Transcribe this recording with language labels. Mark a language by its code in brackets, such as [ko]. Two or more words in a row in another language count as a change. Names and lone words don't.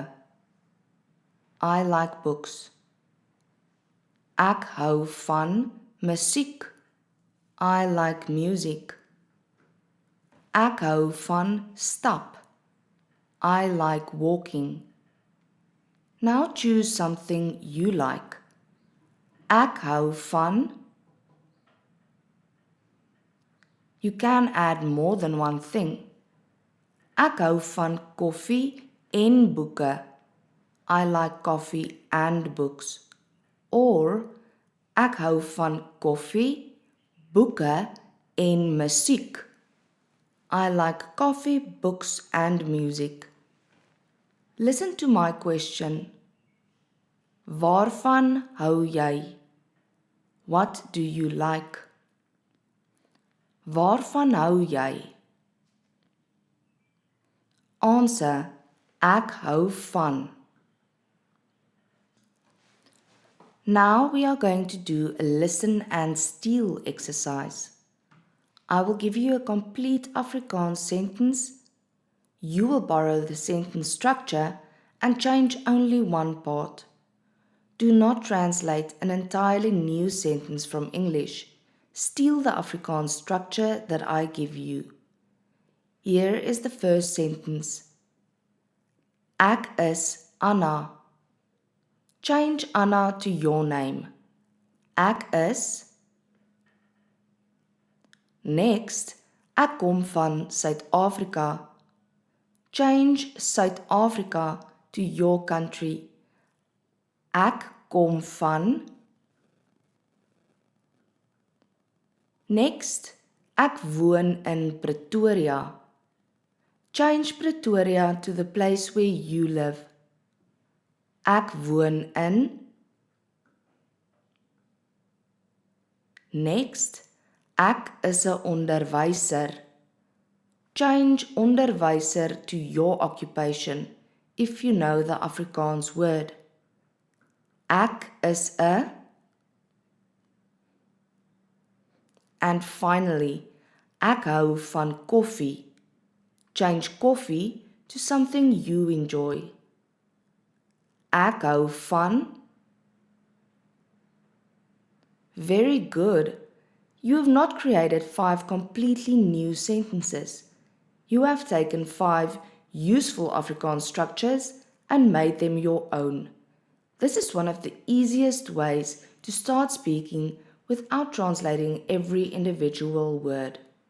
[en] I like books. [af] Ek hou van musiek. [en] I like music. [af] Ek hou van stap. [en] I like walking. Now choose something you like. [af] Ek hou van. [en] You can add more than one thing. [af] Ek hou van koffie en boeke. [en] I like coffee and books. [af] Or ek hou van koffie, boeke en musiek. [en] I like coffee, books and music. Listen to my question. [af] Waarvan hou jy? [en] What do you like? [af] Waarvan hou jy? Answer. Ek hou van. [en] Now we are going to do a listen and steal exercise. I will give you a complete Afrikaans sentence. You will borrow the sentence structure and change only one part. Do not translate an entirely new sentence from English. Steal the Afrikaans structure that I give you. Here is the first sentence. [af] Ek is Anna. [en] Change Anna to your name. [af] Ek is. Next, ek kom van Suid-Afrika. [en] Change Suid-Afrika to your country. [af] Ek kom van. Next, ek woon in Pretoria. [en] Change Pretoria to the place where you live. [af] Ek woon in. Next, ek is 'n onderwyser. [en] Change onderwyser to your occupation if you know the Afrikaans word. [af] Ek is 'n. [en] And finally, [af] ek hou van koffie. [en] Change coffee to something you enjoy. [af] Ek hou van. [en] Very good. You have not created 5 completely new sentences. You have taken 5 useful Afrikaans structures and made them your own. This is one of the easiest ways to start speaking without translating every individual word.